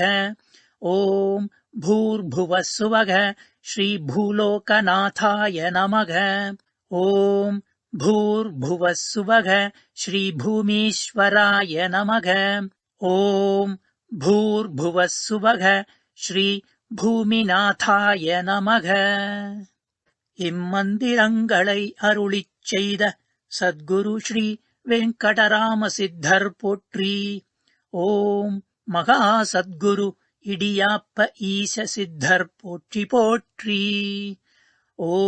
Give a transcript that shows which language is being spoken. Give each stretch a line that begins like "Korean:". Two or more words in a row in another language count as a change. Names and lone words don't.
Sanskrit: ॐ भूर्भुवः सुवः श्रीभूलोकनाथाय नमः। ॐ भूर्भुवः सुवः श्रीभूमीश्वराय नमः। ॐ भूर्भुवः सुवः श्रीभूमिनाथाय நமக.
Tamil: இம்மந்திரங்களை அருளிச் செய்த சத்குரு ஸ்ரீ வெங்கடராம சித்தர் போற்றி. ஓம் மகா சத்குரு இடியாப்ப ஈச சித்தர் போற்றி போற்றி.